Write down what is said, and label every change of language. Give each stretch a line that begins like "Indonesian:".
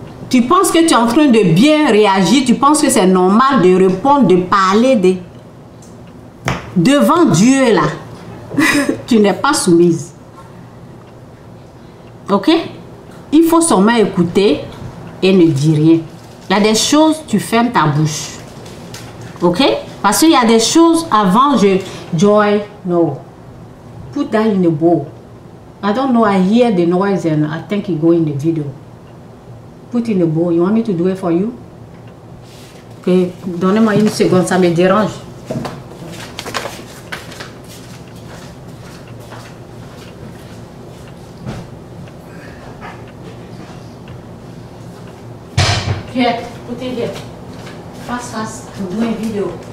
French: tu penses que tu es en train de bien réagir, tu penses que c'est normal de répondre, de parler devant Dieu là, tu n'es pas soumise. Ok? Il faut seulement écouter et ne dire rien. Il y a des choses, tu fermes ta bouche. Ok? Parce qu'il y a des choses avant, Joy, no.
English: Put that in the bowl. I don't know, I hear the noise and I think it go in the video. Put in the bowl. You want me to do it for you?
French: Ok, donnez-moi une seconde, ça me dérange.
English: Here, put it here. Fast, fast. I'm doing video.